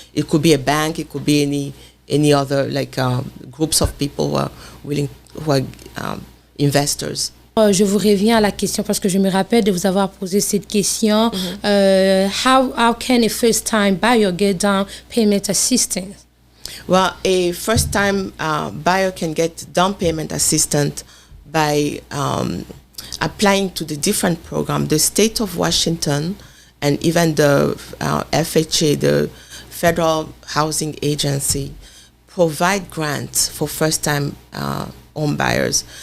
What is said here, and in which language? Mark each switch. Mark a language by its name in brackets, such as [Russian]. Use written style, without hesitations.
[English] It could be a bank, it could be any other groups of people who are investors. [French] Je vous reviens à la question parce que je me rappelle de vous avoir posé cette question. [English] How can a first-time buyer get down payment assistance? Well, a first-time buyer can get down payment assistance by applying to the different programs. The state of Washington and even the FHA, the Federal Housing Agency, provide grants for first-time home buyers.